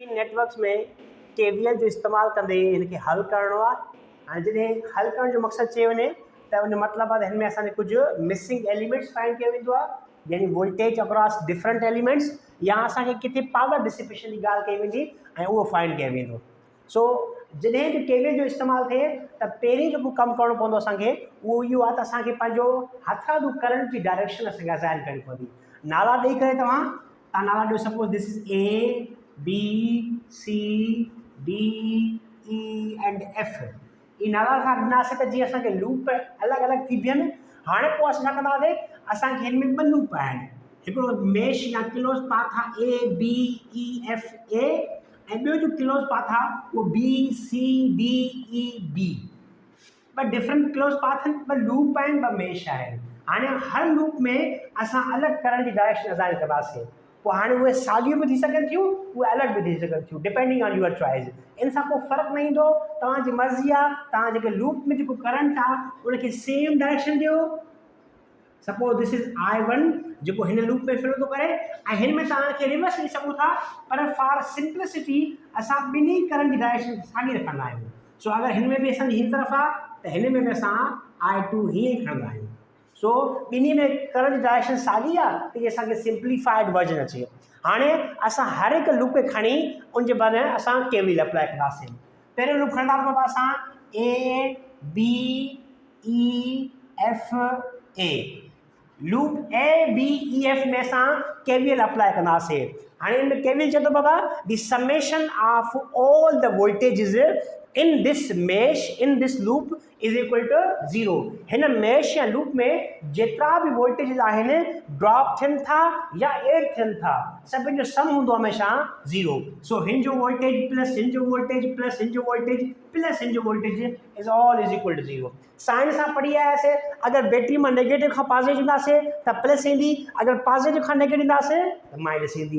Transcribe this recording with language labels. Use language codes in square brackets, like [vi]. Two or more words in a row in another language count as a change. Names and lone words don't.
[sd] नेटवर्क्स में केवीएल जो इस्तेमाल कंदे इनके हल करणो आहे। जॾहिं हल करण जो मक़सदु चयो वञे त उन मतिलबु आहे हिन में असांखे कुझु [en] missing elements find [sd] कयो वेंदो आहे, यानी [en] voltage across different elements, [sd] या असांखे किथे [en] power dissipation [sd] जी ॻाल्हि कई वेंदी ऐं उहो फाइंड कयो वेंदो। सो जॾहिं बि केवीएल जो इस्तेमालु थिए त पहिरीं जेको कमु करणो पवंदो असांखे उहो इहो आहे त असांखे पंहिंजो हथां करंट जी डायरेक्शन असांखे असाइन करणी पवंदी। नाला ॾेई करे तव्हां नाला ॾियो, [en] suppose this is A B C D E and F. [sd] ई नाला खां ॾिनासीं त जीअं असांखे लूप अलॻि अलॻि थी बीहनि। हाणे पोइ असां छा कंदासीं, असांखे हिन में ॿ लूप आहिनि, हिकिड़ो मेश या [en] close path [sd] आहे ए बी ई एफ ए, ऐं ॿियो जो [en] close path [sd] आहे उहो बी सी डी ई बी। ॿ [en] different close path [sd] आहिनि, ॿ लूप आहिनि, ॿ मेश आहिनि। हाणे हर लूप में असां अलॻि करंट जी डायरेक्शन असाइन कंदासीं। पोइ हाणे उहे साॻियूं बि थी सघनि थियूं, उहे अलॻि बि थी सघनि थियूं, [en] depending on your choice. [sd] इन सां को फ़र्क़ु न ईंदो, तव्हांजी मर्ज़ी आहे। तव्हां जेके लूप में जेको करंट आहे उनखे [en] same direction [sd] ॾियो। [en] suppose this is I1 [sd] जेको हिन लूप में फ्लो थो करे, ऐं हिन में तव्हांखे रिवर्स ॾेई सघूं था, पर [en] for simplicity [sd] असां ॿिन्ही करंट जी डायरेक्शन साॻी रखंदा आहियूं। सो अगरि हिन में बि असांजी हिन तरफ़ आहे त हिन में बि असां I2 हीअं ई खणंदा आहियूं। सो ॿिन्ही में करंट जी डायरेक्शन साॻी आहे त इहे असांखे [en] simplified version [sd] अचे। हाणे असां हर हिकु लूप खे खणी उनजे बारे में असां केवीएल अप्लाई कंदासीं। पहिरियों लूप खणंदा बाबा असां ए बी ई एफ ए। लूप ए बी ई एफ में असां केवीएल अप्लाई कंदासीं। हाणे हिन में केवीएल चए थो बाबा [en] the summation of all the voltages in this mesh in this loop is equal to 0. [sd] हिन मेश या लूप में जेतिरा बि वोल्टेजिस आहिनि ड्रॉप थियनि था या एड थियनि था, सभिनि जो सम हूंदो हमेशह 0। सो हिन जो वोल्टेज प्लस हिन जो वोल्टेज प्लस हिन जो वोल्टेज प्लस हिन जो वोल्टेज [en] is all is equal to 0. [sd] साइंस सां पढ़ी आयासीं, अगरि बैटरी में नेगेटिव खां पॉजिटिव ईंदासीं त प्लस ईंदी, अगरि पॉजिटिव खां नेगेटिव ईंदासीं त माइनस ईंदी।